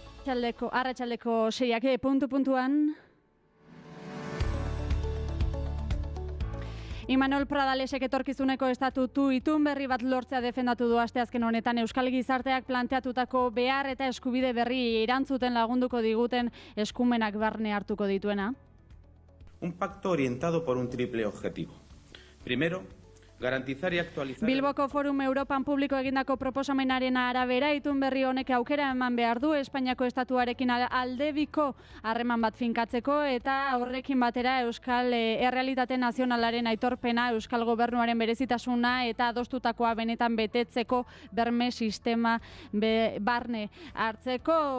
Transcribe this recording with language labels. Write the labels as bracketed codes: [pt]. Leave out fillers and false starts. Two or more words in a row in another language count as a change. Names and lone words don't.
[eu] arratsaldeko 6ak puntuan. Imanol Pradalesek etorkizuneko estatutu itun berri bat lortzea defendatu du asteazken honetan Euskal Gizarteak planteatutako behar eta eskubide berri erantzuten lagunduko diguten eskumenak barne hartuko dituena. [es] Un pacto orientado por un triple objetivo. Primero, garantizar y actualizar... [eu] Bilboko Forum Europan publiko egindako proposamenaren arabera, itun berri honek aukera eman behar du Espainiako estatuarekin aldebiko harreman bat finkatzeko eta horrekin batera Euskal errealitate nazionalaren aitorpena, Euskal Gobernuaren berezitasuna eta adostutakoa benetan betetzeko berme sistema barne hartzeko.